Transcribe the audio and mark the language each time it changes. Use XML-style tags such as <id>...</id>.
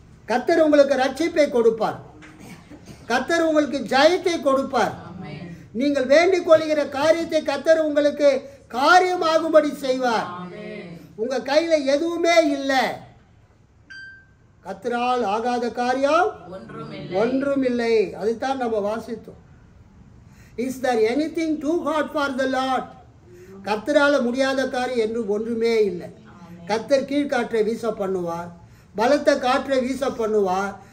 <ta>கர்த்தர் உங்களுக்கு ரட்சிப்பை கொடுப்பார். கர்த்தர் உங்களுக்கு ஜெயத்தை கொடுப்பார். நீங்கள் வேண்டிக் கொள்கிற காரியத்தை கர்த்தர் உங்களுக்கு காரியமாகும்படி செய்வார். உங்க கையில எதுவுமே இல்லை. கர்த்தரால் ஆகாத காரியம் ஒன்றும் இல்லை. அதுதான் நம்ம வாசித்தோம்.</ta> <en>Is there anything too hard for the Lord?</en> <ta>கர்த்தரால முடியாத காரியம் என்று ஒன்றுமே இல்லை. கர்த்தர் கீழ்காற்றை வீச பண்ணுவார், பலத்த காற்றை வீச பண்ணுவார்.</ta>